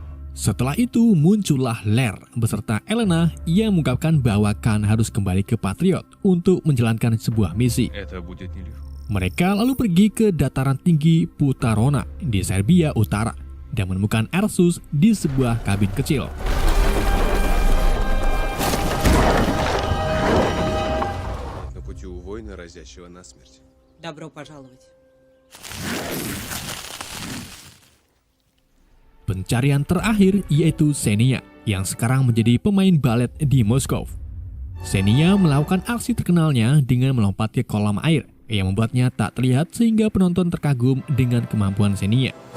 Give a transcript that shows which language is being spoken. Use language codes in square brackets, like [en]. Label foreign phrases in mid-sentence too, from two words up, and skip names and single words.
[id] Setelah itu muncullah Lair beserta Elena yang mengungkapkan bahwa Khan harus kembali ke Patriot untuk menjalankan sebuah misi. [ru] Это будет нелегко. [id] Mereka lalu pergi ke dataran tinggi Putarona di Serbia Utara dan menemukan Ursus di sebuah kabin kecil. [ru] На пути у воина, разящего насмерть. Добро пожаловать. [id] Pencarian terakhir yaitu Xenia yang sekarang menjadi pemain balet di Moskow. Xenia melakukan aksi terkenalnya dengan melompat ke kolam air yang membuatnya tak terlihat sehingga penonton terkagum dengan kemampuan Xenia.